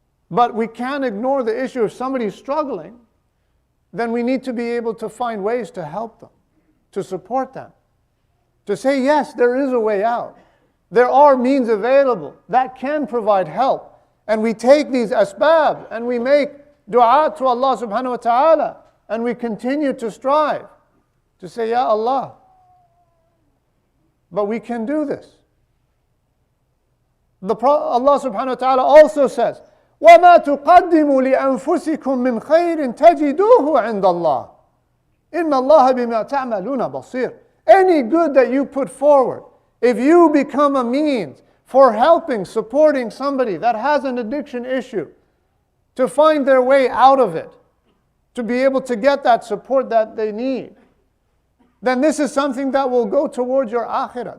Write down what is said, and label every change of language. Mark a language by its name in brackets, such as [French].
[English] But we can't ignore the issue. If somebody's struggling, then we need to be able to find ways to help them, to support them, to say, yes, there is a way out. There are means available that can provide help. And we take these asbab and we make dua to Allah subhanahu wa ta'ala, and we continue to strive to say, Ya Allah. But we can do this. Allah subhanahu wa ta'ala also says, [Arabic] وَمَا تُقَدِّمُوا لِأَنفُسِكُم مِّنْ خَيْرٍ تَجِدُوهُ عِنْدَ اللَّهِ إِنَّ اللَّهَ بِمَا تَعْمَلُونَ بَصِيرٌ. [English] Any good that you put forward, if you become a means for helping, supporting somebody that has an addiction issue, to find their way out of it, to be able to get that support that they need, then this is something that will go towards your akhirah.